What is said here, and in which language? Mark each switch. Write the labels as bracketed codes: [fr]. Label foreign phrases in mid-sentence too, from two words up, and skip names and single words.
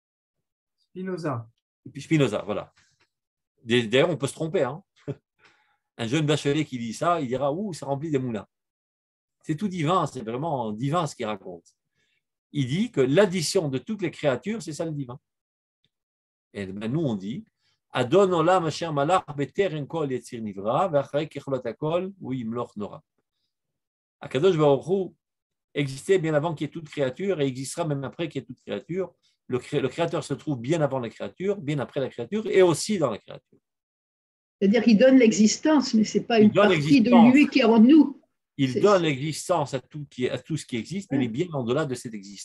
[fr] Spinoza, voilà. D'ailleurs, on peut se tromper. Hein. Un jeune bachelier qui dit ça, il dira, ouh, ça remplit des moulins. C'est tout divin, c'est vraiment divin ce qu'il raconte. Il dit que l'addition de toutes les créatures, c'est ça le divin. Et ben, nous, on dit, [he] אדון עולם אשר מלך בטרם כל יציר נברא ואחרי ככלות הכל הוא ימלוך נורא. הקדוש ברוך הוא [fr] existait bien avant qu'il y ait toute créature et existera même après qu'il y ait toute créature. Le créateur se trouve bien avant la créature, bien après la créature et aussi dans la créature. C'est-à-dire qu'il donne l'existence, mais ce n'est pas une partie de lui qui est en nous. Il donne l'existence à tout ce qui existe, mais il est bien au-delà de cette existence.